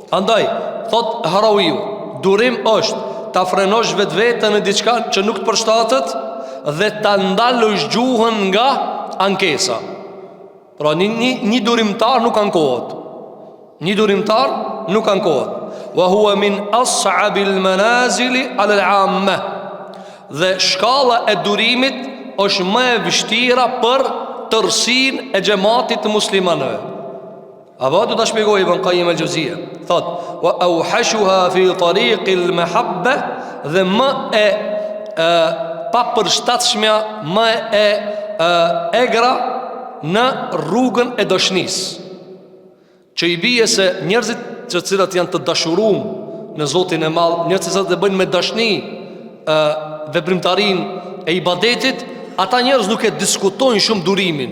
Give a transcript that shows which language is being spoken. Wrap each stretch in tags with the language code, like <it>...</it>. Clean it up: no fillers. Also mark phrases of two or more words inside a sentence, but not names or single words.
<sq>Andaj, thot Harawiu, durim është ta frenosh vetveten në diçka që nuk të përshtatet dhe ta ndalësh gjuhën nga ankesa. Pra një durimtar nuk ankohet. Një durimtar nuk ankohet.</sq> <ar>وهو من أصعب المنازل على العامة.</ar> <sq>Dhe shkalla e durimit është më e vështira për tërësinë e xhamatit të muslimanëve. Apo do ta shpjegoj Ibn Qayyim el-Jauziyja. Thot:</sq> <ar>"وأوحشها في طريق المحبة",</ar> <sq>dhe më e papërshtatshmja, më e egra në rrugën e dashnisë. Që i bie se njerëzit të cilët janë të dashuruar në Zotin e Madh, njerëzit që bëjnë me dashni veprimtarinë e ibadetit, ata njerëz nuk e diskutojnë shumë durimin.</sq>